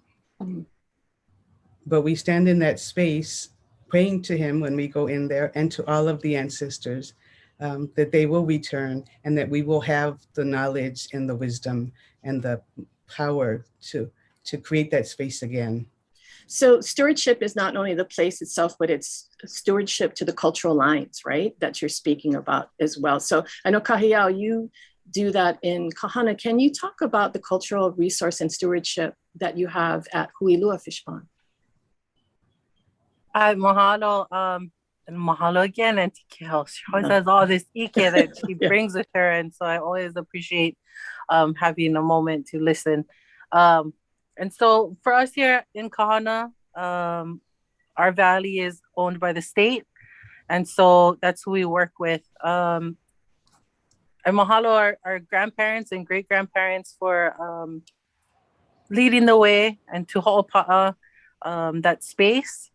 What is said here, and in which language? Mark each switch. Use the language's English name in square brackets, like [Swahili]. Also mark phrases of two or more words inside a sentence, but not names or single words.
[English] But we stand in that space praying to him when we go in there, and to all of the ancestors, that they will return, and that we will have the knowledge and the wisdom and the power to create that space again. So stewardship is not only the place itself, but it's stewardship to the cultural lines, right? That you're speaking about as well. So I know Kahiau, you do that in Kahana. Can you talk about the cultural resource and stewardship that you have at Huilua Fishpond? Mahalo. And mahalo again, Auntie Kehaulani. She always has all this ike that she brings with her. And so I always appreciate having a moment to listen. And so for us here in Kahana, our valley is owned by the state. And so that's who we work with. And mahalo our grandparents and great-grandparents for leading the way and to ho'opa'a that space.